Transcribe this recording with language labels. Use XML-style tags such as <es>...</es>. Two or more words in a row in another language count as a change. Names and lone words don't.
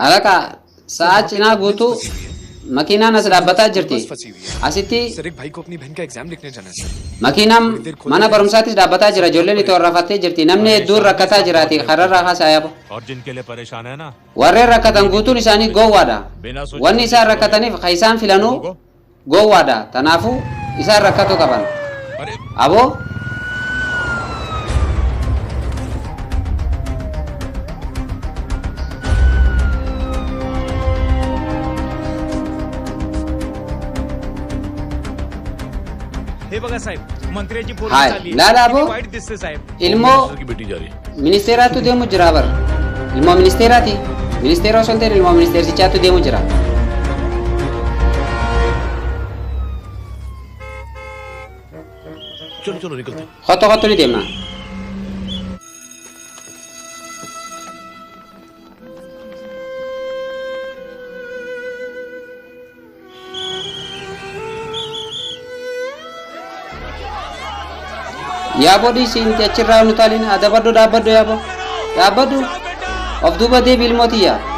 <om>alaka sa'a cinaa guutuu makiinaan as dhaabbataa jirti</om> <hi>फंसी हुई है</hi> <om>asitti</om> <hi>सर एक भाई को अपनी बहन का एग्जाम लिखने जाना है सर</hi> <om>makiinaan mana barumsaattis dhaabbataa jira ijoolleen itti orrafattee jirti namni hedduun rakkataa jiraati kararraa haasaa yaabo</om> <hi>और जिनके लिए परेशान है ना</hi> <om>warreen rakkatan guutuun isaanii gowwaadha wanni isaan rakkataniif ka isaan filanuu gowwaadha tanaafuu isaan rakkatu qaban</om> <hi>अरे</hi> <om>aboo</om> <mr>हे बघा साहेब मंत्र्याची पोरगी हाय चालली</mr> <om>laala</om> <mr>किती</mr> <om>aboo</om> <mr>वाईट दिसते साहेब</mr> <om>ilmoo</om> <hi>की बेटी जा रही है।</hi> <om>ministeeraatu deemu jira bar ilmoo ministeeraati ministeera osoo hin ta'in ilmoo ministeersichaatu deemu jira</om> <hi>चलो चलो निकलते हैं।</hi> <om>kottu ni deemna yaaboo dhiisiinti achirraa nu taalin adabaddu dhaabbaddu of duuba deebi ilmootiyya</om>